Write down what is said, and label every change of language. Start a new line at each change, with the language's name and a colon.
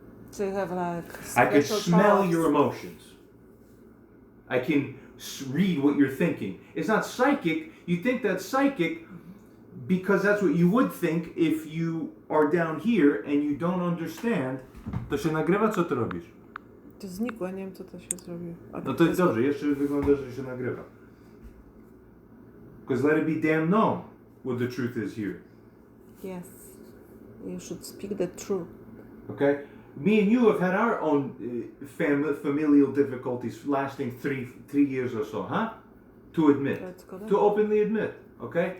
English: So you have like I could smell powers. your emotions. I can read what you're thinking. It's not psychic. You think that's psychic because that's what you would think if you are down here and you don't understand.
Polish: To się nagrywa, co ty robisz? To znikło, nie wiem co to się zrobiło. No to jest dobrze, jeszcze wygląda, że się nagrywa.
English: Because let it be damn known what the truth is here. Yes. You should speak the truth. Okay? Me and you have had our own familial difficulties lasting three years or so, huh? To admit. To openly admit. Okay?